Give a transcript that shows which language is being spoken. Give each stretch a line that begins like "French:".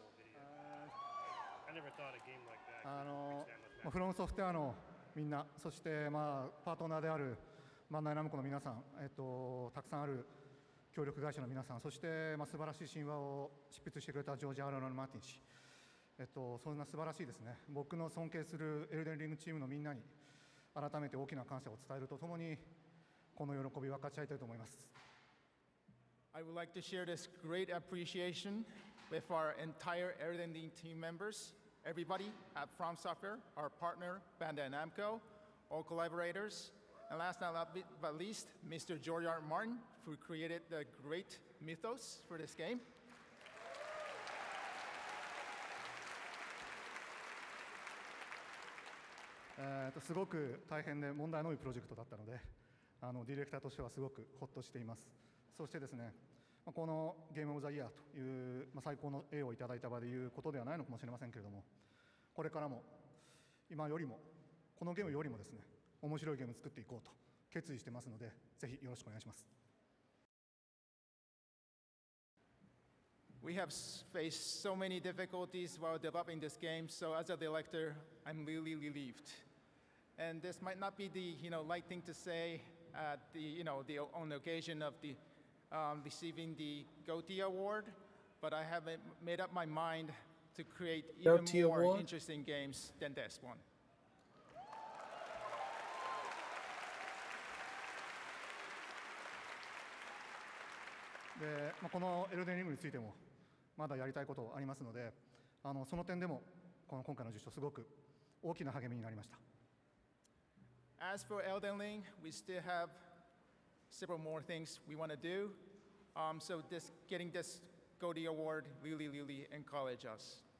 English: I never thought a game like that.
Japanese: フロムソフトウェアのみんな、そしてパートナーであるバンダイナムコの皆さん、たくさんある協力会社の皆さん、そして素晴らしい神話を執筆してくれたジョージ・アーロン・マーティン氏、そんな素晴らしいですね、僕の尊敬するエルデンリングチームのみんなに改めて大きな感謝を伝えるとともに、この喜びを分かち合いたいと思います。
English: I would like to share this great appreciation with our entire Elden Ring team members, everybody at From Software, our partner Bandai Namco, all collaborators, and last but least, Mr. George R. Martin, who created the great mythos for this game.
Japanese: すごく大変で問題の多いプロジェクトだったので、ディレクターとしてはすごくほっとしています。そしてですね、このゲームオブザイヤーという、最高の栄をいただいた場でいうことではないのかもしれませんけれども、これからも今よりもこのゲームよりもですね、面白いゲームを作っていこうと決意してますので、ぜひよろしくお願いします。
English: We have faced so many difficulties while developing this game, so as a director, I'm really relieved. And this might not be the light thing to say at on the occasion of the receiving the GOTY award, but I have made up my mind to create even GOTY more award? interesting games than this one.
Japanese: で、このエルデンリングについてもまだやりたいことありますので、その点でも今回の受賞すごく大きな励みになりました。
English: As for Elden Ring, we still have several more things we want to do. So getting this GOTY award really encouraged us.